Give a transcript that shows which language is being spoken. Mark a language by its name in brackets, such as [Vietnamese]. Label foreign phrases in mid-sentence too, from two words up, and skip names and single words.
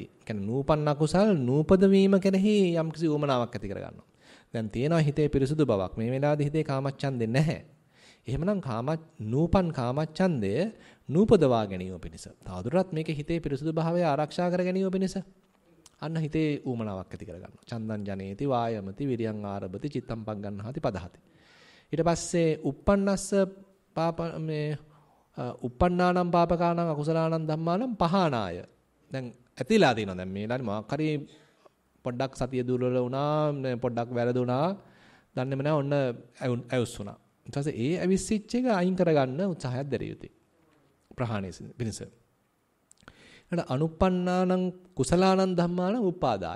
[Sinhala] කියන්නේ නූපන්න අකුසල් නූපද වීම කෙරෙහි යම්කිසි උවමනාවක් ඇති කර ගන්නවා. දැන් තියෙනවා හිතේ පිරිසුදු බවක්. මේ වෙලාවේදී හිතේ කාමච්ඡන්දේ නැහැ. එහෙමනම් නූපන් කාමච්ඡන්දය නූපදවා ගැනීම පිණිස. තවදුරටත් මේකේ හිතේ පිරිසුදු භාවය ආරක්ෂා කර ගැනීම පිණිස අන්න හිතේ උවමනාවක් ඇති කර ගන්නවා. [Pali] චන්දං ජනේති වායමති විරියං ආරභති චිත්තං පග්ගණ්හාති පදහති. ඊට පස්සේ uppannස්ස uppannānaṁ pāpakānaṁ akusalaanaṁ dhammānaṁ pahānāය. [Sinhala] දැන් ඇතිලා තියෙනවා දැන් මේ ලානේ මොකක් හරි පොඩ්ඩක් සතිය දුර්වල වුණා පොඩ්ඩක් වැරදුනා දන්නේම නැහැ ඔන්න ඇවිස් වුණා. ඊට පස්සේ ඒ ඇවිස්සිච්ච එක අයින් කරගන්න උත්සාහයක් දැරිය යුතුයි. ප්‍රහාණය පිණිස. [Pali] ඊට අනුප්පන්නානං කුසලානං ධම්මානං උපාදාය.